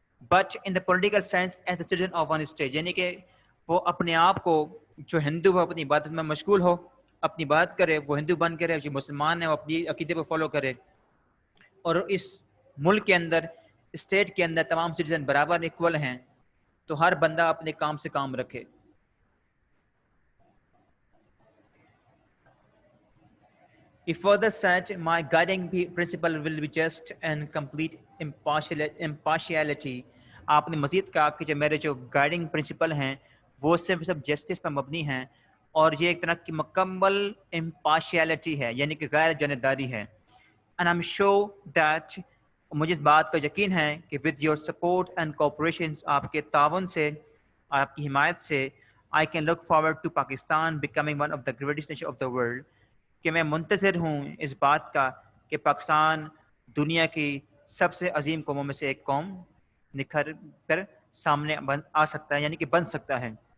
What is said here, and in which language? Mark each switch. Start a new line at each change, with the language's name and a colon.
English: but in the political sense as the citizen of one state,
Urdu: یعنی کہ وہ اپنے آپ کو، جو ہندو ہو اپنی عبادت میں مشغول ہو، اپنی بات کرے، وہ ہندو بن کرے، جو مسلمان ہے وہ اپنی عقیدے کو فالو کرے. اور اس ملک کے اندر، اسٹیٹ کے اندر تمام سٹیزن برابر ایکول ہیں، تو ہر بندہ اپنے کام سے کام رکھے.
English: He further said, my guiding principle will be just and complete impartiality.
Urdu: آپ نے مزید کہا کہ میرے جو گائیڈنگ پرنسپل ہیں وہ صرف جسٹس پر مبنی ہیں، اور یہ ایک طرح کی مکمل امپارشیلٹی ہے، یعنی کہ غیر جانبداری ہے.
English: And I'm sure that
Urdu: مجھے اس بات کا یقین ہے کہ
English: with your support and cooperations,
Urdu: آپ کے تعاون سے، آپ کی حمایت سے،
English: I can look forward to Pakistan becoming one of the greatest nation of the world,
Urdu: کہ میں منتظر ہوں اس بات کا کہ پاکستان دنیا کی سب سے عظیم قوموں میں سے ایک قوم نکھر کر سامنے آ سکتا ہے، یعنی کہ بن سکتا ہے.